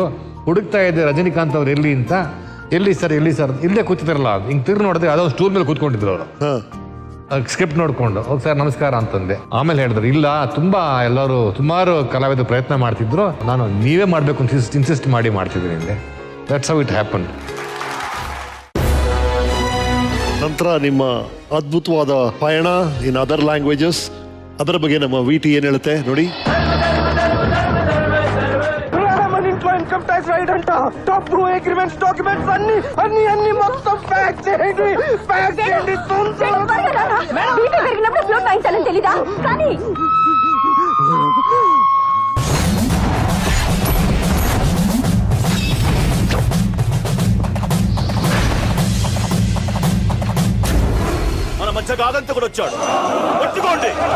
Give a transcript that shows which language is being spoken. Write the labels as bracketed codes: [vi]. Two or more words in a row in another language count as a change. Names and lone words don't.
[kn] ಹುಡುಕ್ತಾ ಇದ್ದೆ ರಜನಿಕಾಂತ್ ಅವ್ರು ಎಲ್ಲಿ ಅಂತ. ಎಲ್ಲಿ ಸರ್ ಇಲ್ಲೇ ಕೂತಿದ್ರಲ್ಲ, ಹಿಂಗೆ ತಿರ್ಗಿ ನೋಡಿದ್ರೆ ಅದೊಂದು ಸ್ಟೂಲ್ ಮೇಲೆ ಕೂತ್ಕೊಂಡಿದ್ರು ಅವರು. ಸ್ಕ್ರಿಪ್ಟ್ ನೋಡ್ಕೊಂಡು ಹೋಗಿ ಸರ್ ನಮಸ್ಕಾರ ಅಂತಂದೆ. ಆಮೇಲೆ ಹೇಳಿದ್ರು, ಇಲ್ಲ ಎಲ್ಲರೂ ಸುಮಾರು ಕಲಾವಿದರು ಪ್ರಯತ್ನ ಮಾಡ್ತಿದ್ರು, ನಾನು ನೀವೇ ಮಾಡಬೇಕು ಅಂತ ಇನ್ಸಿಸ್ಟ್ ಮಾಡಿ ಮಾಡ್ತಿದ್ದೀನಿ. [en] that's how it happen. [kn] ನಂತರ ನಿಮ್ಮ ಅದ್ಭುತವಾದ ಪಯಣ [en] in other languages, [kn] ಅದರ ಬಗ್ಗೆ ನಮ್ಮ ವಿಟಿ ಏನ್ ಹೇಳುತ್ತೆ ನೋಡಿ. [en] income tax raid [te] అంట, డబ్బు, [en] agreements, documents [te] అన్ని మొత్తం ప్యాక్ చేయండి. తెలీదా కానీ మన మధ్య కాదంతా కూడా వచ్చాడు, పట్టుకోండి.